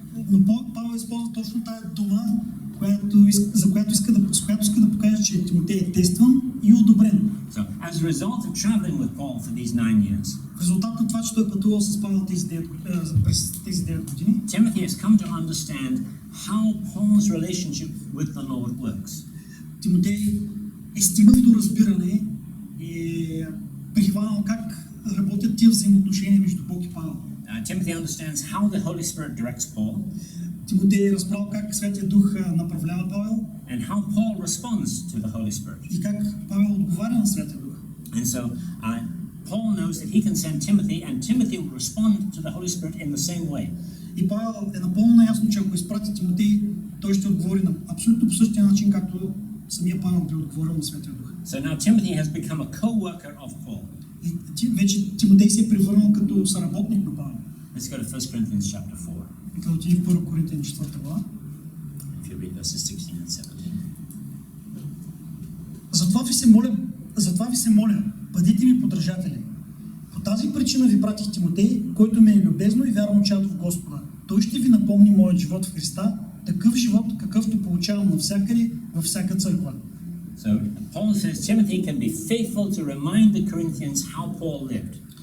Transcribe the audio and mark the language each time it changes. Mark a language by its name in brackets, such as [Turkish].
[Bulgarian] Но Павел използва точно тази дума, с която иска да покаже, че Тимотей е тестван и одобрен. [English] So, as a result of traveling with Paul for these 9 years, [Bulgarian] в резултат на това, че той е пътувал с Павел през тези 9 години, [English] Timothy has come to understand how Paul's relationship with the Lord works. [Bulgarian] Тимотей е стигнал до разбиране и прихванал как работят тия взаимоотношения между Бог и Павел. [English] Timothy understands how the Holy Spirit directs Paul. [Bulgarian] Тимотей е разбрал как Святия Дух направлява Павел. [English] And how Paul responds to the Holy Spirit. [Bulgarian] И как Павел отговаря на Святия Дух. [English] And so Paul knows that he can send Timothy, and Timothy will respond to the Holy Spirit in the same way. [Bulgarian] И Павел е напълно наясно, че ако изпрати Тимотей, той ще отговори на абсолютно по същия начин, както самия Павел би отговорил на Светия Дух. [English] So now Timothy has become a co-worker of Paul. [Bulgarian] И вече Тимотей се е превърнал като съработник на Павел. [English] Let's go to 1 Corinthians chapter 4. [Bulgarian] И като отиде в 1 Коринтияни 4 глава. [English] If you read verses 16 and 17. [Bulgarian] Затова ви се моля, бъдете ми подражатели. По тази причина ви пратих Тимотей, който ме е любезно и вярно чадо в Господа. Той ще ви напомни моят живот в Христа, такъв живот, какъвто получавам навсякъде, във всяка църква. [English] So Paul says Timothy can be faithful to remind the Corinthians how Paul lived.